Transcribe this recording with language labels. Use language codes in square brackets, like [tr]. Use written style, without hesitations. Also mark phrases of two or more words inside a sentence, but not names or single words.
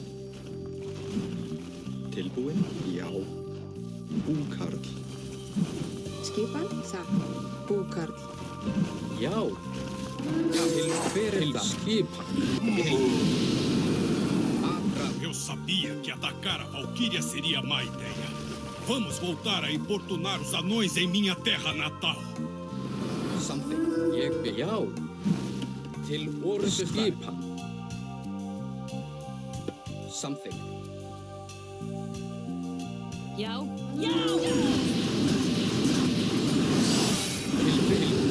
[is] Tilbúin, já. Búkarl. Skipan, satt. Búkarl. Já. Já, fyrir það. Skipa. Aðfram. [pt] Eu sabia que atacar a Valquíria seria má ideia. Vamos voltar a importunar os anões em minha terra natal. [is] Samþykkt. Ég vil. Já. Til orustu skipa. Samþykkt. Já, já! Til.